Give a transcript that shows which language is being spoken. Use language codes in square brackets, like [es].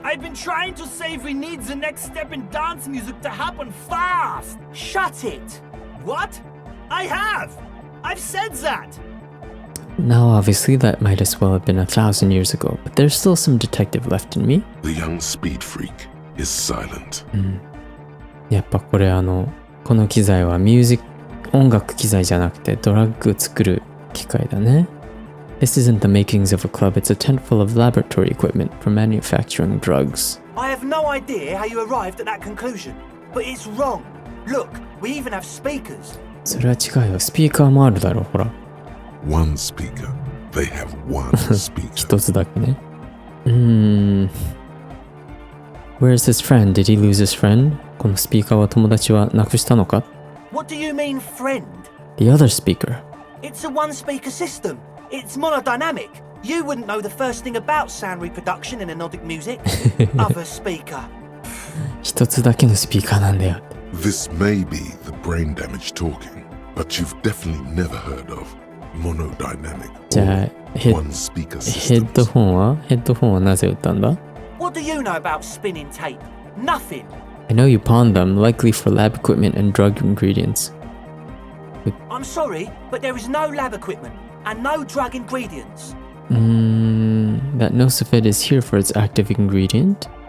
[en] I've been trying to say we need the next step in dance music to happen fast. Shut it. What? I have. I've said that. Now obviously that might as well have been 1,000 years ago, but there's still some detective left in me. The young speed freak is silent. [ja] やっぱこれこの機材は音楽機材じゃなくてドラッグ作る機械だね。 [en] This isn't the makings of a club, it's a tent full of laboratory equipment for manufacturing drugs. I have no idea how you arrived at that conclusion, but it's wrong. Look, we even have speakers. [ja] それは違うよ。スピーカーもあるだろ、ほら。 [en] One speaker. They have one speaker. [ja] 一つだけね。 [en] Where's his friend? Did he lose his friend? [ja] このスピーカーは友達はなくしたのか？ [en] What do you mean, friend? The other speaker. It's a one-speaker system. It's monodynamic. You wouldn't know the first thing about sound reproduction in anodic music. Other speaker. [ja] 一つだけのスピーカーなんだよ。 [en] This may be the brain damage talking, but you've definitely never heard of monodynamic [ja] じゃあ [en] or one speaker [ja] ヘッ [en] systems. [ja] ドホンはなぜ売ったんだ？ [en] What do you know about spinning tape? Nothing. I know you pawned them, likely for lab equipment and drug ingredients. I'm sorry, but there is no lab equipment and no drug ingredients. That Nosifed is here for its active ingredient.